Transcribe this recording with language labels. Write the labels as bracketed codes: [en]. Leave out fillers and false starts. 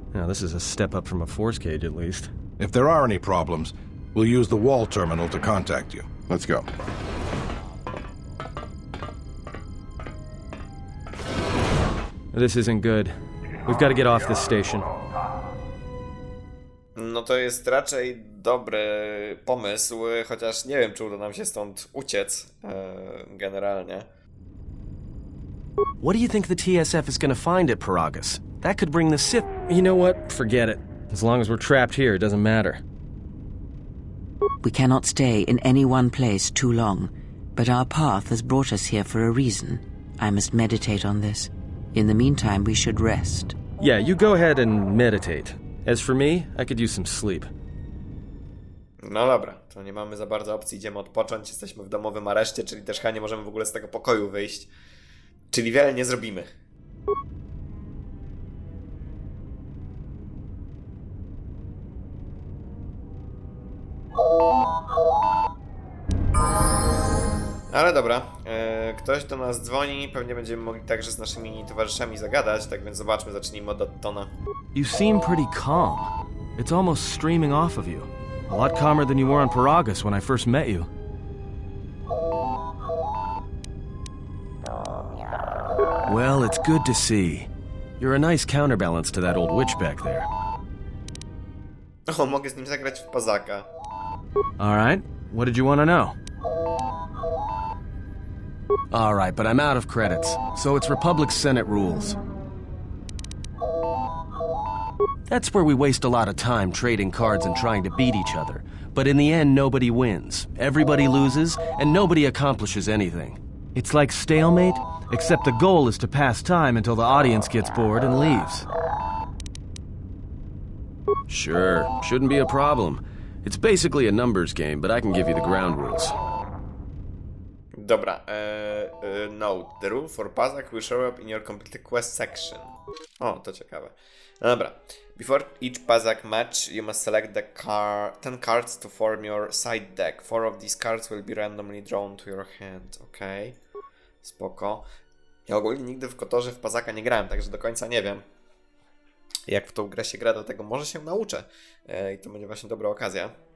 [en] Now, this is a step up from a force cage, at least. If there are any problems, we'll use the wall terminal to contact you. Let's go. This isn't good. We've got to get off this station. [pl] No to jest raczej dobry pomysł, chociaż nie wiem, czy uda nam się stąd uciec generalnie. [en] What do you think the TSF is going to find at Paragus? That could bring the Sith... You know what? Forget it. As long as we're trapped here, it doesn't matter. We cannot stay in any one place too long, but our path has brought us here for a reason. I must meditate on this. In the meantime, we should rest. Yeah, you go ahead and meditate. As for me, I could use some sleep. [pl] No dobra, to nie mamy za bardzo opcji, idziemy odpocząć, jesteśmy w domowym areszcie, czyli też chyba nie możemy w ogóle z tego pokoju wyjść. Czyli wiele nie zrobimy. Ale dobra, ktoś do nas dzwoni, pewnie będziemy mogli także z naszymi towarzyszami zagadać, tak więc zobaczmy, zacznijmy od Ottona. [en] You seem pretty calm. It's almost streaming off of you. A lot calmer than you were on Paragus when I first met you. Well, it's good to see. You're a nice counterbalance to that old witch back there. [pl] O, mogę z nim zagrać w pazaka. [en] Alright, what did you want to know? Alright, but I'm out of credits, so it's Republic Senate rules. That's where we waste a lot of time trading cards and trying to beat each other. But in the end, nobody wins. Everybody loses, and nobody accomplishes anything. It's like stalemate, except the goal is to pass time until the audience gets bored and leaves. Sure, shouldn't be a problem. It's basically a numbers game, but I can give you the ground rules. Dobra, note, the rule for Pazak will show up in your completed quest section. [pl] O, to ciekawe. No dobra, [en] Before each Pazak match, you must select 10 cards to form your side deck. 4 of these cards will be randomly drawn to your hand. [pl] Okej. Spoko. Ja ogólnie nigdy w Kotorze w Pazaka nie grałem, także do końca nie wiem, jak w tą grę się gra, do tego może się nauczę. I to będzie właśnie dobra okazja.